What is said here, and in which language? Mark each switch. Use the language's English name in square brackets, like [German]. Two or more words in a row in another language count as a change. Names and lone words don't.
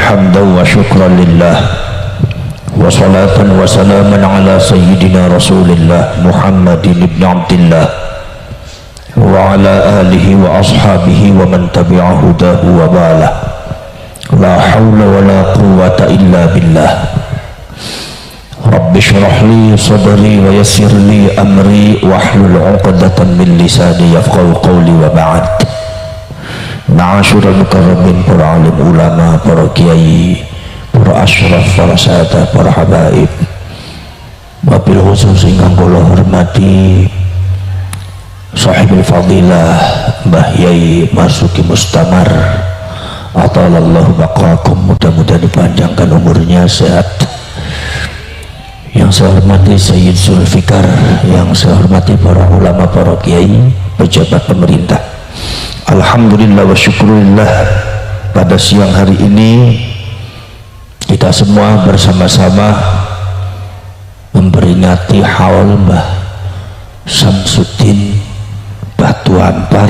[Arabic] حمدا وشكرا لله، وصلاة وسلاما على سيدنا رسول الله محمد بن عبد الله وعلى آله وأصحابه ومن تبع هداه وبعد. لا حول ولا قوة إلا بالله. رب اشرح لي صدري ويسر لي أمري واحلل عقدة من لساني يفقهوا قولي وبعد. معاشر المكرمين, [Indonesian] para alim ulama, para kiai, para asyraf, para sahadat, para habaib, [Arabic] وبالخصوص [Javanese] ingkang kula hormati [Arabic] صاحب الفضيلة [Indonesian] Mbah Yai Marzuki Mustamar, [Arabic] أطال الله بقاءكم, [Indonesian] mudah-mudahan dipanjangkan umurnya, sehat. Yang saya hormati Sayyid Zulfikar, yang saya hormati para ulama, para kiai, pejabat pemerintah. [Arabic] الحمد لله والشكر لله, [Indonesian] pada siang hari ini kita semua bersama-sama memperingati haul Mbah Samsuddin Batu Ampar.